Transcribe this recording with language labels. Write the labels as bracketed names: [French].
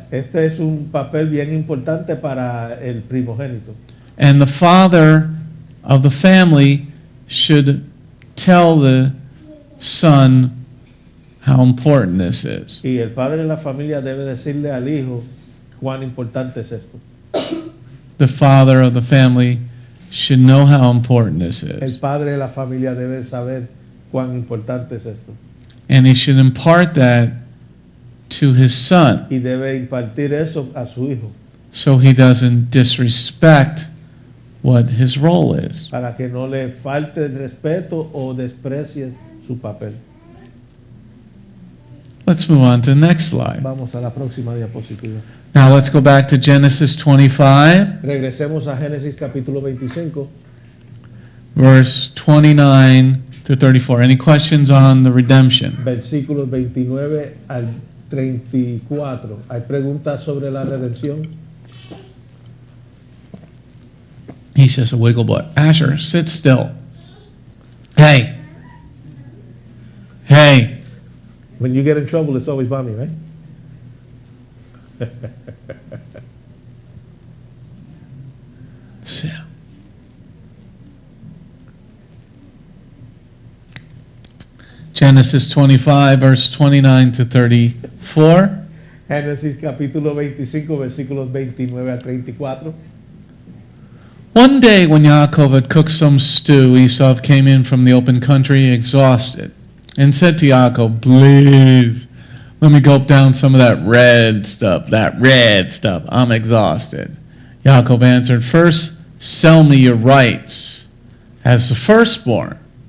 [Spanish] Este es un papel bien importante para el primogénito. [English] And the father of the family should tell the son how important this is. [Spanish] Y el padre de la familia debe decirle al hijo cuán importante es esto. [English] The father of the family should know how important this [Spanish] El [English] is. [Spanish] padre de la familia debe saber cuán importante es esto. [English] And he should impart that to his son [Spanish] Y debe impartir eso a su hijo [English] so he doesn't disrespect what his role is. [Spanish] para que no le falte el respeto o desprecie su papel. [English] Let's move on to the next slide. [Spanish] Vamos a la próxima diapositiva. [English] Now let's go back to Genesis 25, [Spanish] Regresemos a Génesis capítulo 25, [English] verse 29 to 34. Any questions on the redemption? [Spanish] versículos 29 al 34. ¿Hay preguntas sobre la redención? [English] He's just a wiggle butt. Asher, sit still. Hey. Hey. When you get in trouble, it's always mommy, right? Sit. Genesis 25, verse 29 to 34. [Spanish] Génesis capítulo 25, versículos 29 a 34. [English] One day when Yaakov had cooked some stew, Esau came in from the open country exhausted and said to Yaakov, please, let me gulp down some of that red stuff, I'm exhausted. Yaakov answered, first, sell me your rights as the firstborn.